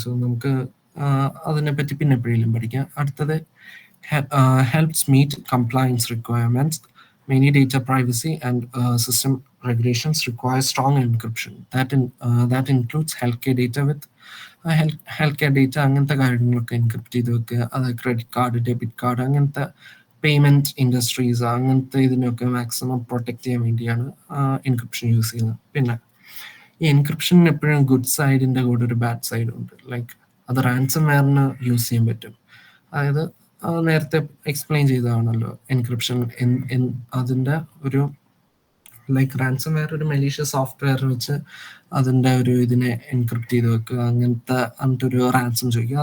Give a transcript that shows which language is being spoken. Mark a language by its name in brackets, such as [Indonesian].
[Malayalam] So നമുക്ക് അതിനെപ്പറ്റി പിന്നെ എപ്പോഴെങ്കിലും പഠിക്കാം. [English] അടുത്തത് helps meet compliance requirements. Many data privacy and system regulations require strong encryption. That includes healthcare data with healthcare data [Malayalam] അങ്ങനത്തെ കാര്യങ്ങളൊക്കെ എൻക്രിപ്റ്റ് ചെയ്ത് വെക്കുക. അത് ക്രെഡിറ്റ് കാർഡ്, ഡെബിറ്റ് കാർഡ്, അങ്ങനത്തെ പേയ്മെൻറ്റ് ഇൻഡസ്ട്രീസ് അങ്ങനത്തെ ഇതിനൊക്കെ മാക്സിമം പ്രൊട്ടക്റ്റ് ചെയ്യാൻ വേണ്ടിയാണ് എൻക്രിപ്ഷൻ യൂസ് ചെയ്യുന്നത്. പിന്നെ ഈ എൻക്രിപ്ഷന് എപ്പോഴും ഗുഡ് സൈഡിൻ്റെ കൂടെ ഒരു ബാഡ് സൈഡും ഉണ്ട്. അത് റാൻസം വെയറിന് യൂസ് ചെയ്യാൻ പറ്റും. അതായത് നേരത്തെ എക്സ്പ്ലെയിൻ ചെയ്തതാണല്ലോ എൻക്രിപ്ഷൻ അതിൻ്റെ ഒരു റാൻസം വെയർ ഒരു മലീഷ്യസ് സോഫ്റ്റ്വെയർ വെച്ച് അതിൻ്റെ ഒരു ഇതിനെ എൻക്രിപ്റ്റ് ചെയ്ത് വെക്കുക, അങ്ങനത്തെ ഒരു റാൻസം ചോദിക്കുക.